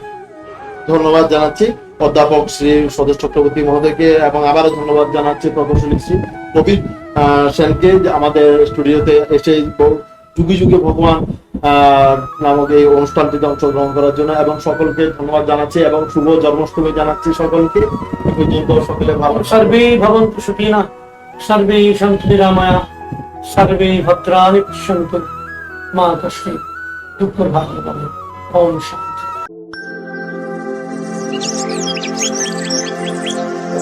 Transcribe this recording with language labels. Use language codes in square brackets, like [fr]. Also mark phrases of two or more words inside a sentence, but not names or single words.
[bn] ধন্যবাদ জানাচ্ছি অধ্যাপক শ্রী সদস্য চক্রবর্তী মহোদয়কে, এবং আবারও ধন্যবাদ জানাচ্ছি প্রকৌশলী শ্রী প্রবীর সেনকে আমাদের স্টুডিওতে এসে যুগে যুগে ভগবান নামক এই অনুষ্ঠানটিতে অংশগ্রহণ করার জন্য, এবং সকলকে ধন্যবাদ জানাচ্ছি এবং শুভ জন্মাষ্টমী জানাচ্ছি সকলকে। এই পর্যন্ত সকলে ভালো [sa] সর্বে ভবন্তু সুখিনঃ, সর্বে সন্তু নিরাময়া, সর্বে ভদ্রাণি পশ্যন্তু, মা কশ্চিৎ দুঃখভাগ্ ভবেৎ। ওম শান্তি।